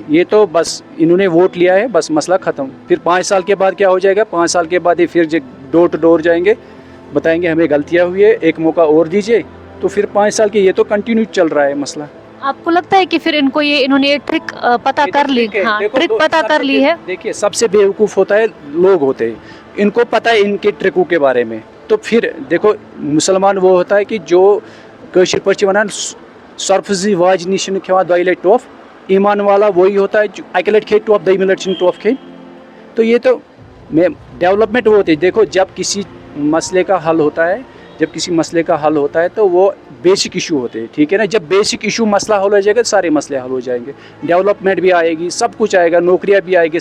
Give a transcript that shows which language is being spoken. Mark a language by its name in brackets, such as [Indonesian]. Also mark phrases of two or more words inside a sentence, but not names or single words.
[Hindi] ये तो बस इन्होंने वोट लिया है, बस मसला ख़त्म। फिर 5 साल के बाद क्या हो जाएगा, 5 साल के बाद ये फिर [English] door to door [Hindi] जाएंगे, बताएंगे हमें गलतियाँ हुई है, एक मौका और दीजिए, तो फिर 5 साल के ये तो कंटिन्यू चल रहा है मसला। आपको लगता है कि फिर इनको इन्होंने ये ट्रिक पता कर ली, हाँ ट्रिक पता कर ली है? देखिए, सबसे बेवकूफ़ होता है लोग होते हैं, इनको पता है इनके ट्रिकों के बारे में। तो फिर देखो, मुसलमान वो होता है कि जो [Kashmiri] कशिर पर वन सर्फजी वाज निश खेवान 2 लट टोफ, [Hindi] ईमान वाला वही होता है जो [Kashmiri] 1 लट खे टोफ 2 लट टोफ खे। [Hindi] तो ये तो डेवलपमेंट वो होती है। देखो, जब किसी मसले का हल होता है, तो वो [English] basic issue [Hindi] होते हैं, ठीक है ना। जब [English] basic issue [Hindi] मसला हल हो जाएगा तो सारे मसले हल हो जाएंगे, डेवलपमेंट भी आएगी, सब कुछ आएगा, नौकरियां भी आएगी।